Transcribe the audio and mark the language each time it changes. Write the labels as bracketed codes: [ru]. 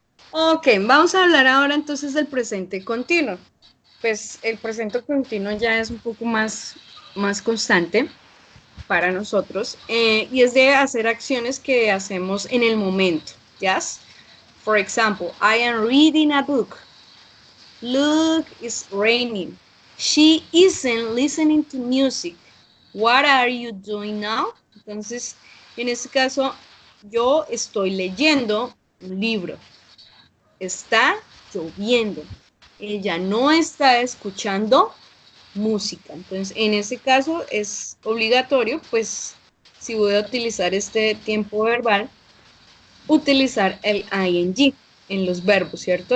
[es] Ok, vamos a hablar ahora entonces del presente continuo. Pues el presente continuo ya es un poco más constante para nosotros y es de hacer acciones que hacemos en el momento. [en] Yes? For example, I am reading a book. Look, it's raining. She isn't listening to music. What are you doing now? [es] Entonces, en este caso, yo estoy leyendo un libro. Está lloviendo. Ella no está escuchando música. Entonces, en ese caso es obligatorio, pues, si voy a utilizar este tiempo verbal, utilizar el ing en los verbos, ¿cierto?